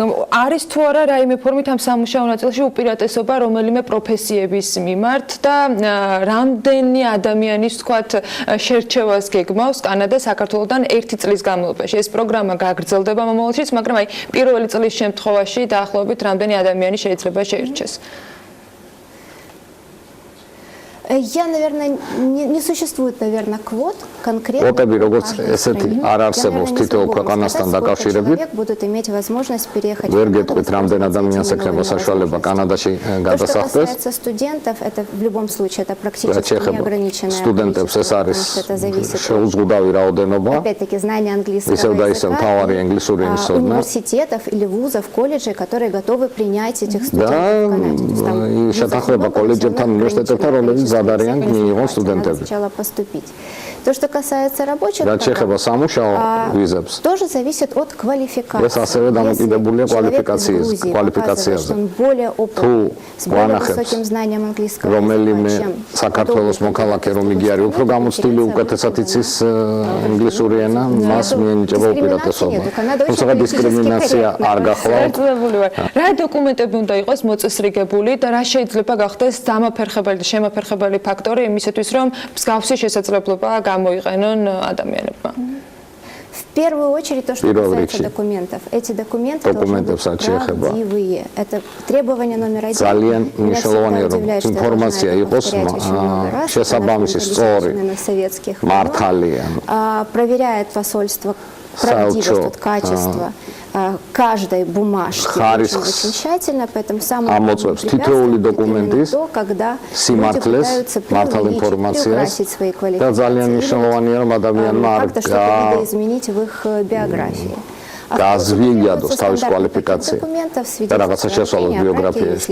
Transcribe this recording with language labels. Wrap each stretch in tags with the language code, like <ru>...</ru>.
<ka>არის თუ არა რაიმე ფორმით ამ სამუშაო ნაწილში უპირატესობა რომელიმე პროფესიების მიმართ და რამდენი ადამიანის თქვათ შერჩევას გეგმავს კანადა საქართველოსთან 1 წლის განმავლობაში. ეს პროგრამა გაგრძელდება მომავალშიც, მაგრამ აი პირველი წლის შემთხვევაში დაახლოებით რამდენი ადამიანი შეიძლება შეირჩეს?</ka> <ru>Я, наверное, не существует, наверное, квот конкретно. Человек будет иметь возможность переехать в Канаду. То, что касается студентов, это в любом случае это практически неограниченное количество, потому что это зависит от, опять-таки, знания английского языка, университетов или вузов, колледжей, которые готовы принять этих студентов в Канаде.</ru> <ka>მზად არიან მიიღონ სტუდენტები.</ka> <ru>То, что касается рабочих программ, тоже зависит от квалификации. Если квалификация, он более опытный, с более высоким знанием английского языка, чем</ru> <ka>საქართველოს მოქალაქე რომ იგი არის უფრო გამოცდილი უკეთესად იცის ინგლისური ენა მას მიენიჭება უპირატესობა თუმცა დისკრიმინაცია არ გახლავთ რა დოკუმენტები უნდა იყოს მოწესრიგებული და რა შეიძლება გახდეს დამაფერხებელი და შემაფერხებელი ფაქტორი იმისათვის რომ მსგავსი შესაძლებლობა გამოიყენონ ადამიანებმა</ka> <ru>В первую очередь то, что касается документов. Эти документы должны быть правдивые. Это требование номер один.</ru> <ka>Ძალიან მნიშვნელოვანია რომ ინფორმაცია იყოს შესაბამისი სწორი მართალი</ka> <ru>проверяет посольство правдивость, качество каждой бумажки очень тщательно, поэтому самое главное то, когда люди пытаются преувеличить свои квалификации, как-то что-то видоизменить в их биографии.</ru> <ka>Газвигиадос თავის კვალიფიკაცია და რაღაცა შესვალოს ბიოგრაფიაში.</ka>